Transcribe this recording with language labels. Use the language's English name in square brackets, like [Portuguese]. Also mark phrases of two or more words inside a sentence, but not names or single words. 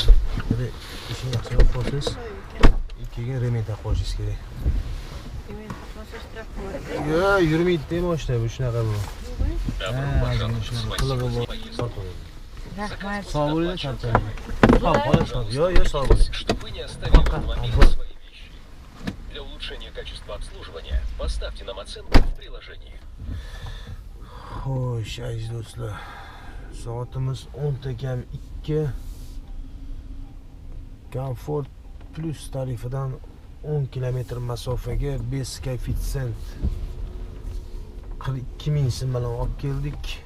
[Uzbek] Buni ishni yaxshiroq qilsiz. Ikkiga rementa qo'yishingiz kerak. Yo'q, yurmaydi moshina bu shunaqa bu. Rahmat. Sog' bo'ling, charchamayman. Yo'q, sog' bo'ling. [Russian] Чтобы вы не оставили под номером свои вещи. Для улучшения качества обслуживания поставьте нам оценку в приложении. [Uzbek] Xo'sh, aziz do'stlar. Soatimiz 10 kam 2. Comfort Plus tarifidan 10 kilometr masofaga bez koeffitsient 42 ming so'm bilan olib keldik.